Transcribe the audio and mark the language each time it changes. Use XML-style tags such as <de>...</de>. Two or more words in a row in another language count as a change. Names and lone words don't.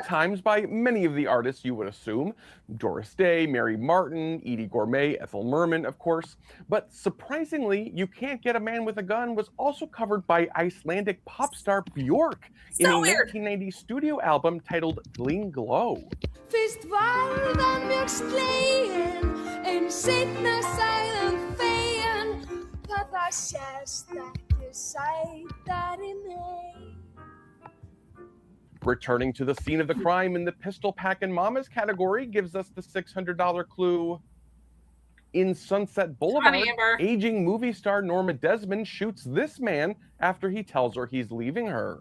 <en>times by many of the artists you would assume. Doris Day, Mary Martin, Edie Gourmet, Ethel Merman, of course. But surprisingly, You Can't Get a Man with a Gun was also covered by Icelandic pop star Björk in a 1990 studio album titled Gling Glow.</en> <is>Fyrst var það mjög slegin, en seinna sagði hann fegin, hvað það sést ekki sætari mig.</is> <en>Returning to the scene of the crime in the Pistol Packin' Mamas category gives us the $600 clue. In Sunset Boulevard, aging movie star Norma Desmond shoots this man after he tells her he's leaving her.</en>